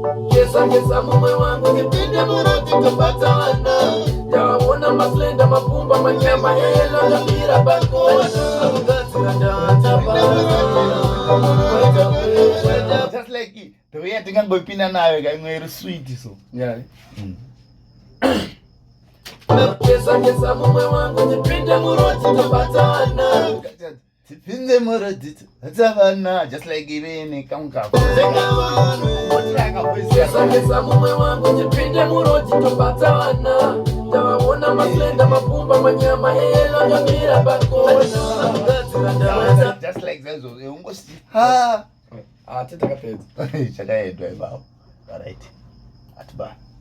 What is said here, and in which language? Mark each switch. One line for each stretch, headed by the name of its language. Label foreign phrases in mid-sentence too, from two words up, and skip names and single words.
Shona: Geza, geza mumwe wangu, tipinde murodhi tobatana. Ndavaona maslenda, mabhumba, manyama, elo akamira pagona.
English: Just like it. The way I think I'm going to
Shona: nayo, ka imwe iri
English: sweet, so. Yeah. Mm.
Shona: Geza, geza mumwe wangu, tipinde murodhi tobatana. Tipinde murodhi tobatana.
English: Just like it,
Shona: Geza, geza mumwe wangu, tipinde murodhi tobatana. Ndavaona maslenda, mabhumba, manyama, elo akamira pagona.
English: Just like that, so,
Shona: eh, ungosi-, ha. Ah, tete akapedza. Chakaedwa ipapo.
English: All right.
Shona: Atiba.